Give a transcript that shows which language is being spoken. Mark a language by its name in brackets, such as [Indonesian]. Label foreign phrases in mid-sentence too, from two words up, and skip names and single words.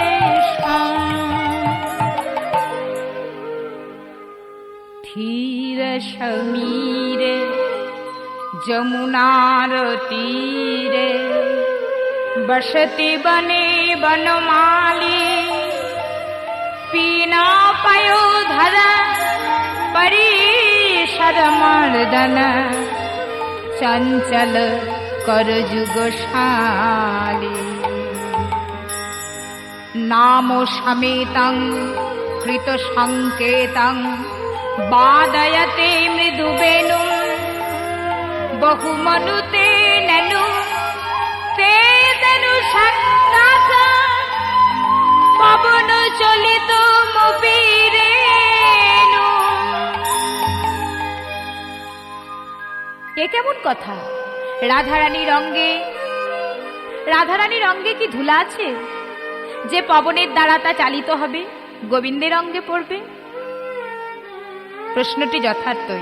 [Sanskrit] ধীর সমীরে যমুনার তীরে, বসতি বনে বনমালী, পীনা পয়োধর পরিসর মর্দন, চঞ্চল कर जुगशाली, नामो समेतं कृत संकेतं, वादयते मृदुवेणुं, बहुमनुते ननु ते तनु सन्नाथ, पवन चलित मुपीरेणु। [Bangla] এ কেমন কথা? রাধারানীর অঙ্গে কি ধুলা আছে যে পবনের দ্বারা তা চালিত হবে, গোবিন্দের অঙ্গে পড়বে? প্রশ্নটি যথার্থই।